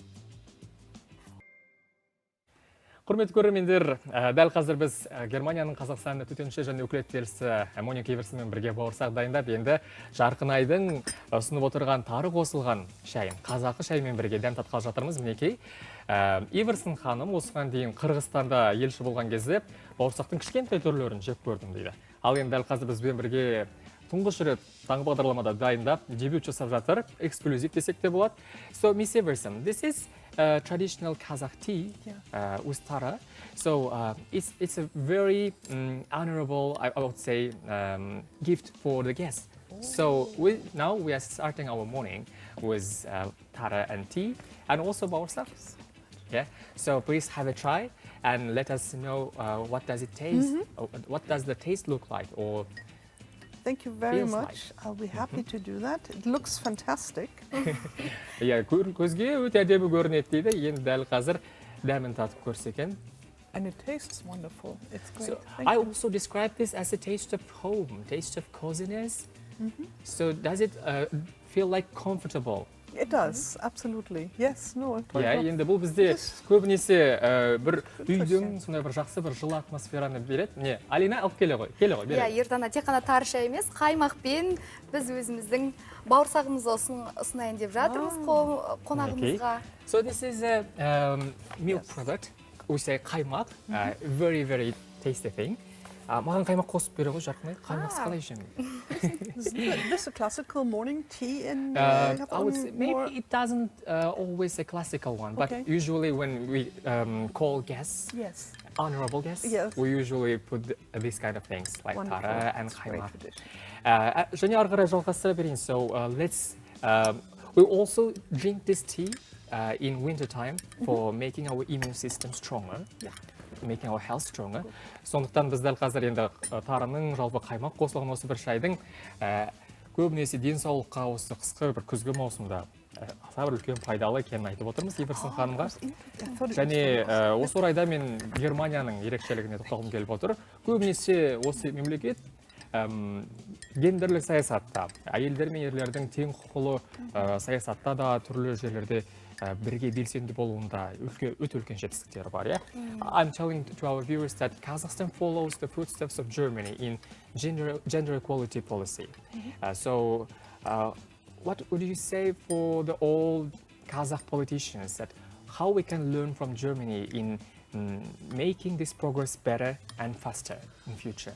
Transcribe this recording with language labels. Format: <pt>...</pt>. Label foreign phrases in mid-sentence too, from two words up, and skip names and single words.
<kk>Құрметті көрермендер, дәл қазір біз Германияның Қазақстанның төтенше және өкілетті елшісі Моника Эверсонмен бірге бауырсақ дайындап, енді жарқын айдың ұсынып отырған тары қосылған шайын, қазақы шаймен бірге дәм татқалы жатырмыз. Мінекей, Эверсон ханым осыған дейін Қырғызстанда елші болған кезде бауырсақтың кішкентай түрлерін жеп көрдім дейді. Ал енді дәл қазір бізбен бірге тұңғыш рет таңғы бағдарламада дайындап, дебют жасап жатыр, эксклюзив десек те болады.</kk> <en>So, Miss Everson, this is traditional Kazakh tea with Tara. So, it's a very honorable, I would say, gift for the guests. So, now we are starting our morning with Tara and tea, and also bauырсақ. Yeah. So, please have a try and let us know what does it taste, what does the taste look like, or Thank you very much. I'll be happy to do that. It looks fantastic. Yeah,</en> <kk>көзге өте әдемі көрінеді дейді. Енді дәл қазір дәмін татып көрсе екен.</kk> <en>And it tastes wonderful. It's great. So I also describe this as a taste of home, taste of coziness. So does it feel like comfortable? It does, absolutely. Yes, no. Yeah,</en> <kk>енді бұл бізде көбінесе бір үйдің сондай бір жақсы бір жылы атмосфераны береді. Не, Алина алып келе ғой, береді. Yeah, ертаңа тек қана тары шай емес, қаймақпен біз өзіміздің бауырсағымызды ұсынайын деп жатырмыз қонағымызға.</kk> <en>So this is a milk product. We say қаймақ, very, very tasty thing.</en> <kk>Маған қаймақ қосып бере ғой, жарқынай. Қаймақсыз қалай ішемін?</kk> <en>Is this a classical morning tea in I would say maybe it doesn't always a classical one, but usually when we call guests, honorable guests, we usually put these kind of things like tara and қаймақ.</en> <kk>Және ары қарай жалғастыра берейін.</kk> <en>So let's we also drink this tea in winter time for making our immune system stronger. Making our health stronger.</en> <kk>Сондықтан біз дәл қазір енді тарының жалпы қаймақ қосылған осы бір шайдың көбінесе денсаулыққа осы қысқы бір күзгі маусымда аса бір үлкен пайдалы екенін айтып отырмыз Everson ханымға. Және осы орайда мен Германияның ерекшелігіне тоқталғым келіп отыр. Көбінесе осы мемлекет гендерлік саясатта, әйелдер мен ерлердің тең құқылы саясатта да түрлі жерлерде бірге белсенді болуында өте үлкен жетістіктері бар,</kk> <en>yeah? I'm telling to our viewers that Kazakhstan follows the footsteps of Germany in gender equality policy. So, what would you say for the old Kazakh politicians that how we can learn from Germany in making this progress better and faster in future?</en>